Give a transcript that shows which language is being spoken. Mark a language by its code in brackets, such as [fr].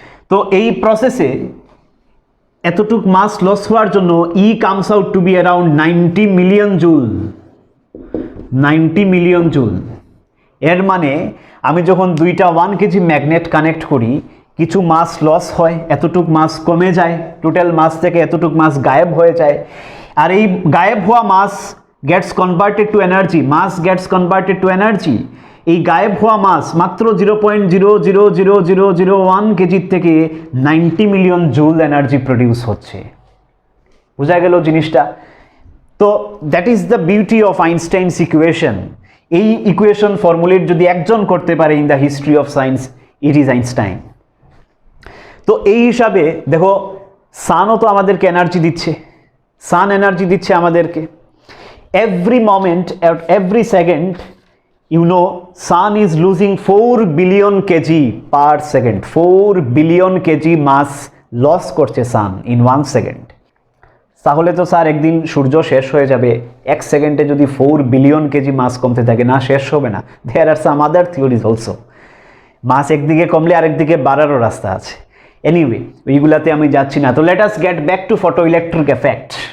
[bn] তো এই প্রসেসে এতটুক মাস লস হওয়ার জন্য [en] E comes out to be around 90 million joule, 90 million joule. [bn] এর মানে আমি যখন দুইটা 1 কেজি ম্যাগনেট কানেক্ট করি, কিছু মাস লস হয়, এতটুক মাস কমে যায়, টোটাল মাস থেকে এতটুক মাস গায়েব হয়ে যায়। আর এই গায়েব হওয়া মাস [en] gets converted to energy, mass gets converted to energy. [bn] এই গায়েব হওয়া মাস মাত্র 0.0000001 কেজি থেকে 90 মিলিয়ন জুল এনার্জি প্রডিউস হচ্ছে। বোঝা গেল জিনিসটা? [en] তো that is the beauty of Einstein's equation. [bn] এই ইকুয়েশন ফর্মুলেট যদি একজন করতে পারে [en] In the history of science, it is Einstein. [bn] তো এই হিসাবে দেখো, সানও তো আমাদেরকে এনার্জি দিচ্ছে, সান এনার্জি দিচ্ছে আমাদেরকে। [en] Every moment, every second, you know, sun is losing 4 billion kg per second. 4 billion kg mass loss করছে sun in 1 second. [bn] তাহলে তো স্যার একদিন সূর্য শেষ হয়ে যাবে। 1 সেকেন্ডে যদি 4 বিলিয়ন কেজি মাস কমতে থাকে, না শেষ হবে না। [en] There are some other theories also. [bn] মাস একদিকে কমলে আরেকদিকে বাড়ারও রাস্তা আছে। [en] anyway, [bn] ওইগুলাতে আমি যাচ্ছি না। [en] তো let us get back to photo electric effect.